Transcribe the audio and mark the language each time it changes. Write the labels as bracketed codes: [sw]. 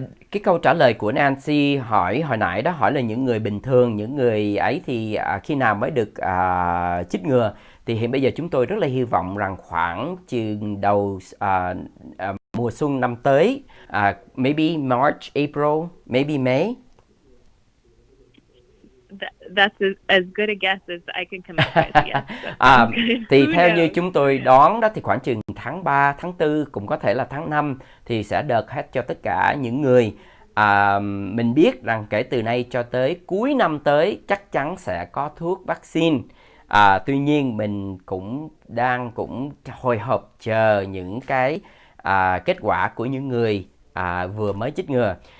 [vi] Cái câu trả lời của Nancy hồi nãy đó hỏi là những người bình thường, những người ấy thì khi nào mới được chích ngừa, thì hiện bây giờ chúng tôi rất là hy vọng rằng khoảng chừng đầu mùa xuân năm tới, [en] maybe March, April, maybe May. That's as good a guess as I can come up with. Yes. [vi] Thì theo như chúng tôi đoán đó thì khoảng chừng tháng 3, tháng 4, cũng có thể là tháng 5 thì sẽ đợt hết cho tất cả những người. Mình biết rằng kể từ nay cho tới cuối năm tới chắc chắn sẽ có thuốc vaccine. Tuy nhiên mình cũng hồi hộp chờ những cái kết quả của những người vừa mới chích ngừa.